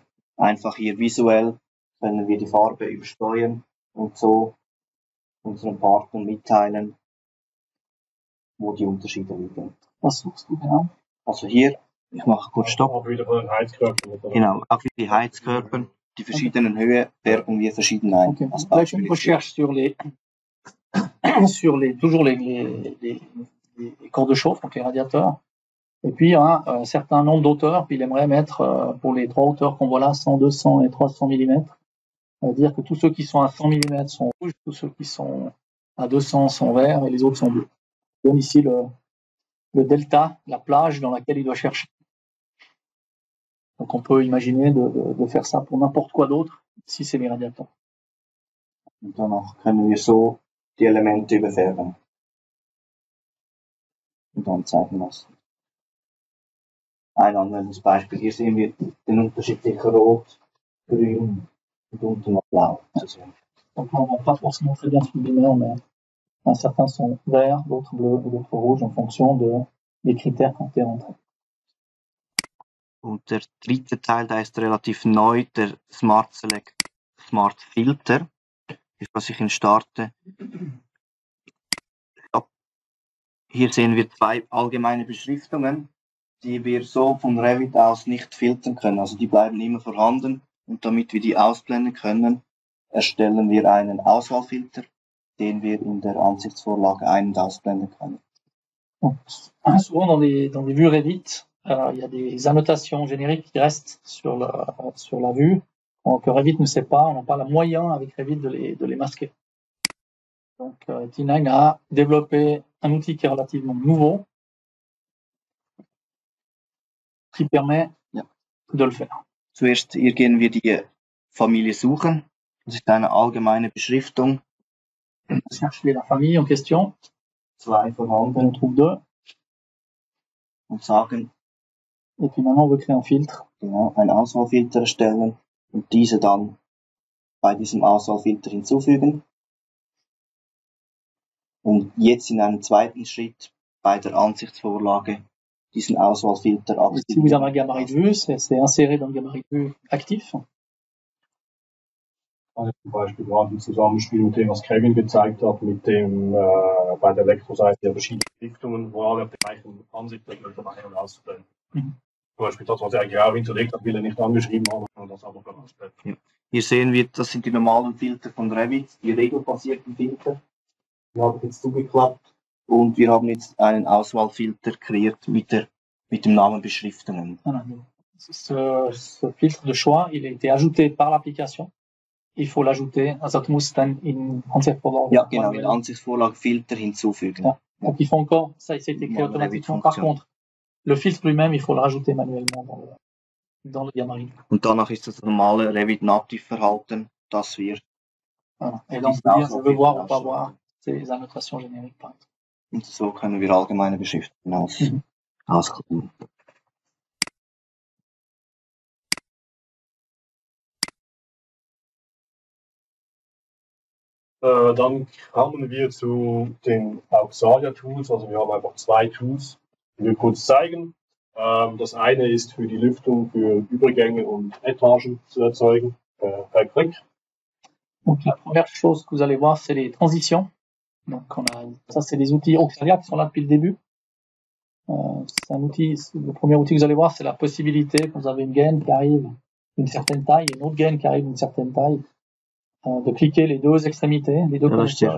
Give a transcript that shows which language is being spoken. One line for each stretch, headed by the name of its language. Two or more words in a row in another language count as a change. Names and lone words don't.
German: Einfach hier visuell können wir die Farbe übersteuern und so unseren Partnern mitteilen, wo die Unterschiede liegen. Was suchst du genau? Also hier, ich mache kurz Stopp. Auch wieder von den Heizkörpern. Genau, auch wie die Heizkörper, die verschiedenen Höhe färben wir verschieden ein. Ok. Als
French: Là, je fais
German: Beispiel
French: une
German: jetzt
French: recherche sur toujours les corps de chauffe, donc les radiateurs. Et puis, il y a un certain nombre d'auteurs, puis il aimerait mettre, pour les trois hauteurs qu'on voit là, 100, 200 et 300 mm, dire que tous ceux qui sont à 100 mm sont rouges, tous ceux qui sont à 200 sont verts et les autres sont bleus. Je donne ici le delta, la plage dans laquelle il doit chercher. Donc on peut imaginer de faire ça pour n'importe quoi d'autre, si c'est les radiateurs.
German: und danach können wir so die Elemente überfärben und dann zeigen lassen. Ein anwendendes Beispiel. Hier sehen wir den Unterschied zwischen Rot, Grün und unten noch Blau zu sehen.
French: Donc on ne voit pas forcément très bien ce binaire, mais certains sont verts, d'autres bleus et d'autres rouges en fonction des Critères qui ont été rentrés.
German: Und der dritte Teil, der ist relativ neu, der Smart Select Smart Filter. Was ich ihn starte. Ja. Hier sehen wir zwei allgemeine Beschriftungen, die wir so von Revit aus nicht filtern können. Also die bleiben immer vorhanden und damit wir die ausblenden können, erstellen wir einen Auswahlfilter, den wir in der Ansichtsvorlage ein- und ausblenden können.
French: Souvent dans des vues Revit, il y a des annotations génériques qui restent sur la vue, que Revit ne sait pas, on n'a pas le moyen avec Revit de les masquer. Donc T9 a développé un outil qui est relativement nouveau, qui permet de le faire.
German: Zuerst hier gehen wir die Familie suchen. Das ist eine allgemeine Beschriftung.
French: On cherche la famille en question,
German: Zwei
French: on
German: vorhanden
French: trouve deux,
German: und sagen,
French: et puis maintenant on veut créer un filtre.
German: genau, einen Auswahlfilter erstellen und diese dann bei diesem Auswahlfilter hinzufügen. Und jetzt in einem zweiten Schritt bei der Ansichtsvorlage diesen Auswahlfilter
French: Et si vous avez un
German: aktivieren.
French: gabarit de vue, c'est inséré dans le gabarit de vue actif.
German: Also zum Beispiel gerade im Zusammenspiel mit dem, was Kevin gezeigt hat, mit dem bei der Elektroseite der verschiedenen Richtungen, wo alle auf der gleichen Ansicht sind, ein- und auszublenden. Mhm. Zum Beispiel das, was er eigentlich auch hinterlegt hat, will er nicht angeschrieben haben, und das aber ausblenden. Hier sehen wir, das sind die normalen Filter von Revit, die regelbasierten Filter. Die habe ich jetzt zugeklappt und wir haben jetzt einen Auswahlfilter kreiert mit dem Namen Beschriftungen.
French: Voilà. Donc, ce filtre de choix, il a été ajouté par l'application. Il faut l'ajouter,
German: also das muss dann in Ansichtsvorlage. Ja, genau, in der Ansichtsvorlage Filter hinzufügen. Ja.
French: Donc il faut encore, ça a été créé automatiquement. Par contre, le filtre lui-même, il faut le rajouter manuellement dans le gabarit.
German: Und danach ist das normale Revit Nativverhalten, dass wir
French: Voilà. Et là, on peut dire, je veux voir ou pas voir ces annotations génériques, par exemple.
German: und so können wir allgemeine Beschriftungen ausklappen. Dann kommen wir zu den Auxalia-Tools. Also wir haben einfach zwei Tools, die wir kurz zeigen. Das eine ist für die Lüftung, für Übergänge und Etagen zu erzeugen, per Klick.
French: Donc la première chose que vous allez voir, c'est les transitions. Donc ça, c'est des outils Auxalia qui sont là depuis le début. C'est un outil, le premier outil que vous allez voir, c'est la possibilité, quand vous avez une gaine qui arrive d'une certaine taille, et une autre gaine qui arrive d'une certaine taille, de cliquer les deux extrémités, les deux connecteurs.